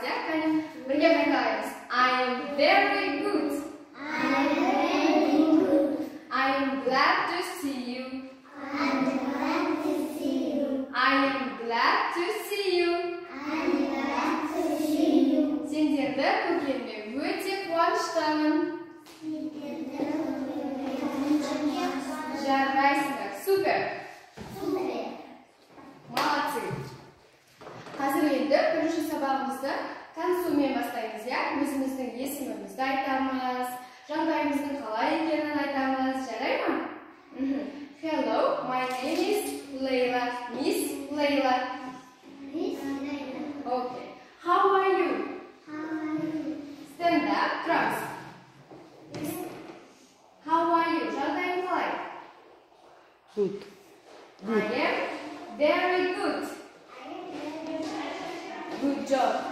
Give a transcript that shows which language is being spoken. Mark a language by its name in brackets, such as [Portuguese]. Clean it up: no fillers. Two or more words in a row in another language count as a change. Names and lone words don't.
[Kazakh] Қане, бірге айтайық. [English] I am very good. I am very good. I am glad to see you. I am glad to see you. I am glad to see you. I am glad to see you. [Kazakh] Сендерді көргеніме өте қуаныштымын. Жарайсыңдар. Супер. [Russian] Молодцы. [Kazakh] Қазір енді бірінші сабағымызды танысумен бастаймыз, я? Өзіміздің есімімізді айтамыз, жағдайымыздың қалай екенін айтамыз, жарай ма? [English] Hello, my name is Layla. Miss Layla. Miss Layla. Okay. How are you? How are you? Stand up, drums. How are you? [Kazakh] Жағдайың қалай? [English] Good. I am very good. Good job.